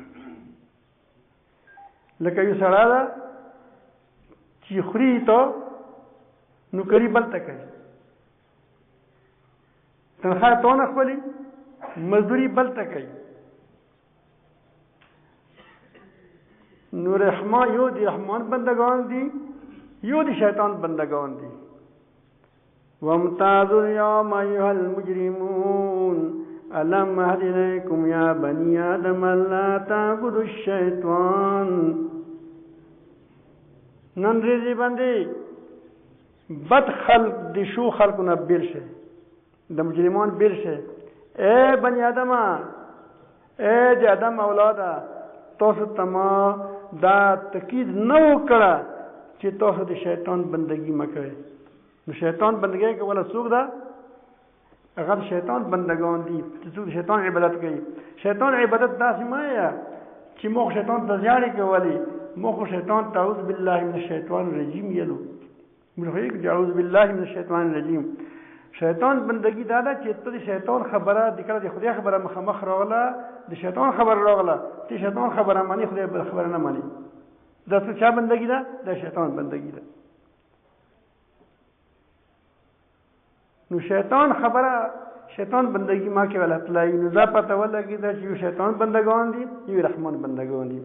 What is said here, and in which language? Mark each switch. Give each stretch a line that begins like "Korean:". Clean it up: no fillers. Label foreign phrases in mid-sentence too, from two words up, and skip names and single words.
Pashto: لکه یو سړی ده چې خوري ته نوکري بل ته کوي، تنخواه تو نه خپلي، مزدوري بل ته کوي. نو رحمان یو د رحمان بندگان دي، یو د شیطان بندگان دي.
Arabic: وامتازوا اليوم أيها المجرمون ألم أهد إليكم يا بني آدم ألا تعبدوا الشيطان.
Pashto: نن ریزی باندې بد خلق د شو خلقونه بیل شه، د مجرمان بیل شه. اے بنی آدمه، اے د آدم اولاده، تاسو ته ما دا تاکید نه وکړه چې تاسو د شیطان بندگی مکوئ. نو شیطان بندگی کوله څوک ده؟ هغه شیطان بندگان دي چې څوک شیطان عبادت کوي. شیطان عبادت داسې مه یا چې موږ شیطان ته زیاړې کولې، موږ شیطان ته
Arabic: اعوذ بالله من الشیطان الرجیم
Pashto: یلو.
Arabic: موږ اعوذ بالله من الشیطان الرجیم.
Pashto: شیطان بندگی دا ده چې ته د شیطان خبره د کله د خدای خبره مخامخ راغله، د شیطان خبره راغله، ته شیطان خبره مانی، خدای خبره نه مانی. دا څه چا بندگی ده؟ دا شیطان بندگی ده. نو شیطان خبره شیطان بندگی ما کې ولا تلای، نو دا پته ولګی دا چې یو شیطان بندگان دي یو رحمان بندگان دي.